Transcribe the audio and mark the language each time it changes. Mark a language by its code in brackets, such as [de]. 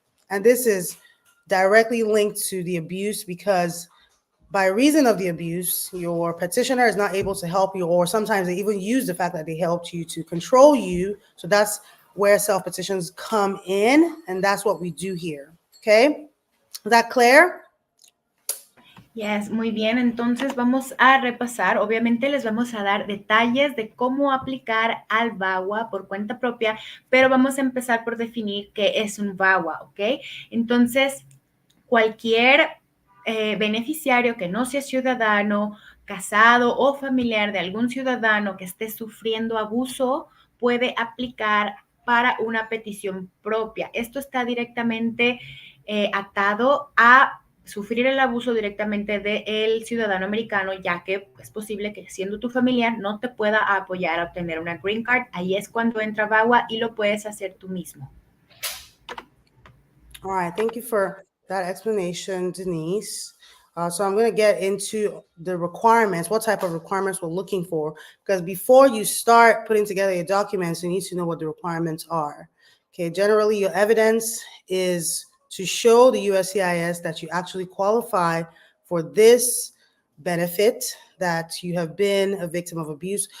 [en] And this is directly linked to the abuse because by reason of the abuse, your petitioner is not able to help you, or sometimes they even use the fact that they helped you to control you. So that's where self-petitions come in, and that's what we do here. Okay? Is that clear? [es] Yes, muy bien, entonces vamos a repasar, obviamente les vamos a dar detalles de cómo aplicar al VAWA por cuenta propia, pero vamos a empezar por definir qué es un VAWA, ¿ok? Entonces, cualquier beneficiario que no sea ciudadano, casado o familiar de algún ciudadano que esté sufriendo abuso puede aplicar para una petición propia. Esto está directamente atado a sufrir el abuso directamente del ciudadano americano, ya que es posible que siendo tu familiar no te pueda apoyar a obtener una green card. Ahí es cuando entra VAWA y lo puedes hacer tú mismo. [en] All right, thank you for that explanation, Denise. So I'm going to get into the requirements, what type of requirements we're looking for, because before you start putting together your documents, you need to know what the requirements are. Okay, generally your evidence is to show the USCIS that you actually qualify for this benefit, that you have been a victim of abuse.